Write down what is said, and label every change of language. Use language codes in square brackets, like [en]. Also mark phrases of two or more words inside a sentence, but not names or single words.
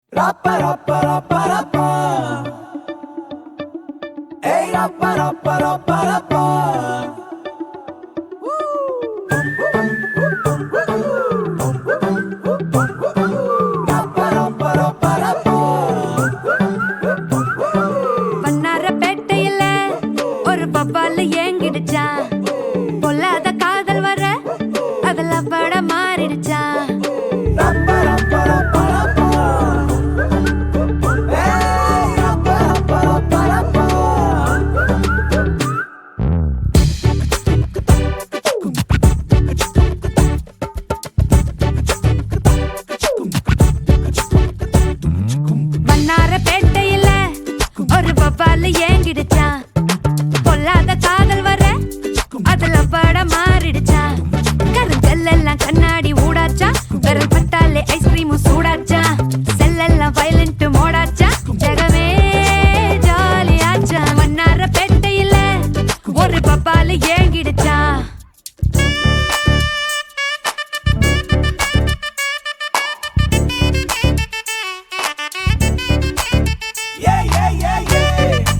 [ta] Rappa rappa rappa rappa. Hey rappa rappa rappa rappa. Rappa rappa rappa rappa. வண்ணாரப்பேட்டையில ஒரு பப்பால ஏங்கிடுச்சா, பொல்லாத காதல் வர அதுல பட மாறிடுச்சா. Rappa rappa rappa rappa. Hey rappa rappa rappa rappa. வண்ணாரப்பேட்டையில ஒரு பப்பால ஏங்கிடுச்சா, பொல்லாத காதல் வர அதுல பட மாறிடுச்சா. கருங்கல் எல்லாம் கண்ணாடி ஊடாச்சா, விரல் பட்டாலே ஐஸ்கிரீமும் சூடாச்சா. செல்லெல்லாம் [en] violent modeஆச்சா, [ta] ஜெகமே ஜாலியாச்சா. வண்ணாரப்பேட்டையில ஒரு பப்பால ஏங்கிடுச்சா. Yeah yeah yeah yeah.